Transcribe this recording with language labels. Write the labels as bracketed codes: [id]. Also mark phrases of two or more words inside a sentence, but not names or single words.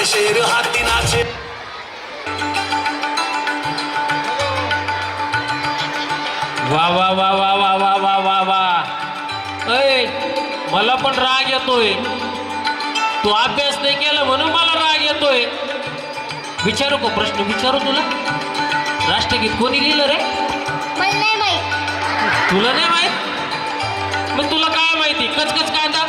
[mr] शेर हाती नाचे वा वा वा वा वा वा वा वा वा ऐ मला पण राग येतोय. तू अभ्यास नाही केला म्हणून मला राग येतोय. विचारू का प्रश्न विचारू तुला? राष्ट्रगीत कोणी लिहिलं रे? मला नाही माहित. तुला नाही माहित? मग तुला काय माहिती? कचकच काय आता?